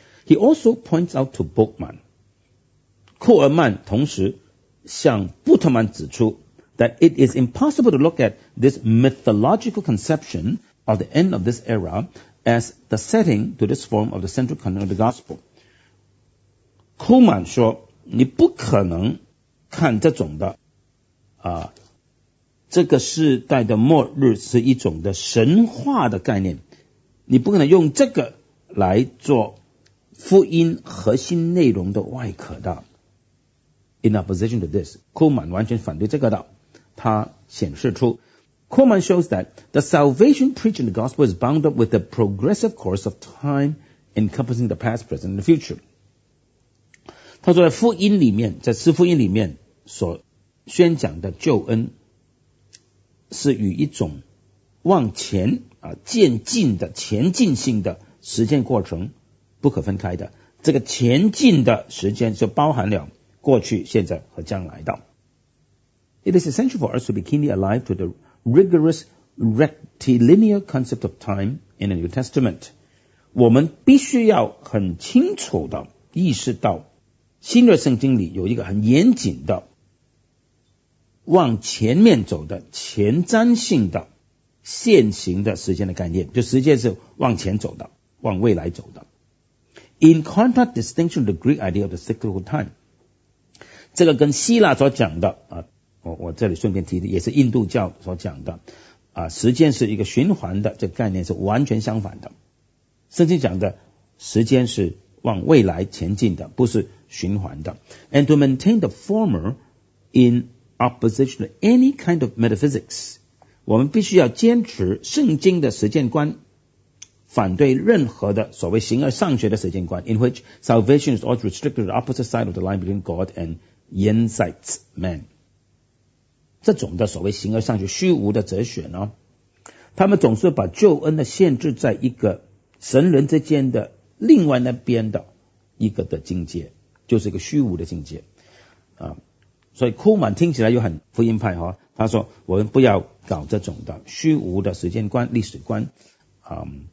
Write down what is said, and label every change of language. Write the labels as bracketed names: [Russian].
[English] He also points out to Bookman， [Chinese] 库尔曼同时向布特曼指出 [English] that it is impossible to look at this mythological conception of the end of this era as the setting to this form of the central content of the gospel。 [Chinese] Kuhlmann 说你不可能看这种的这个世代的末日是一种的神话的概念，你不可能用这个来做福音核心内容的外壳的。 [English] In opposition to this， [Chinese] Kuhlmann 完全反对这个的。他显示出 [English] Kuhlmann shows that the salvation preaching the gospel is bound up with the progressive course of time encompassing the past, present and the future。 [Chinese] 他说在福音里面，在四福音里面所宣讲的救恩是与一种往前渐进的前进性的时间过程不可分开的，这个前进的时间就包含了过去现在和将来的。 [English] It is essential for us to be keenly alive to the rigorous rectilinear concept of time in the New Testament。 [Chinese] 我们必须要很清楚的意识到新约圣经里有一个很严谨的往前面走的前瞻性的现行的时间的概念，就时间是往前走的往未来走的。 [English] In contrast distinction to the Greek idea of the cyclical time， [Chinese] 这个跟希腊所讲的我这里顺便提的也是印度教所讲的时间是一个循环的这个概念是完全相反的。圣经讲的时间是往未来前进的，不是循环的。 [English] And to maintain the former in opposition to any kind of metaphysics， [Chinese] 我们必须要坚持圣经的实践观反对任何的所谓形而上学的时间观 [English] in which salvation is always restricted to the opposite side of the line between God and jenseits man。 [Chinese] 这种的所谓形而上学虚无的哲学呢，他们总是把救恩的限制在一个神人之间的另外那边的一个的境界，就是一个虚无的境界啊。所以库曼听起来又很福音派哈，他说我们不要搞这种的虚无的时间观历史观啊。